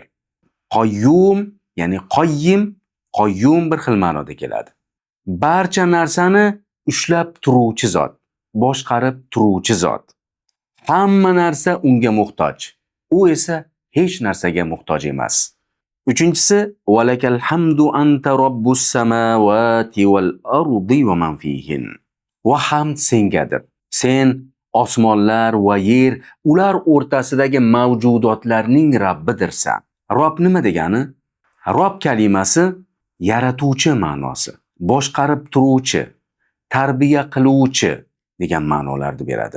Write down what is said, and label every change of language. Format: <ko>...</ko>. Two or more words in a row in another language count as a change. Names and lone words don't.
<uz>Qoyyum, ya'ni qoyyum bir xil ma'noda keladi. Barcha narsani ushlab turuvchi zot, boshqarib turuvchi zot. Hamma narsa unga muhtoj. U esa hech narsaga muhtoj emas.</uz> <ar>Uchinchisi, ولك الحمد أنت رب السماوات والأرض ومن فيهن.</ar> <uz>Va hamd sengadir. Sen osmonlar va yer, ular o'rtasidagi mavjudotlarning Rabbidirsan. Rob nima degani? Rob kalimasi yaratuvchi ma'nosi, boshqarib turuvchi, tarbiya qiluvchi degan ma'nolarni beradi.</uz>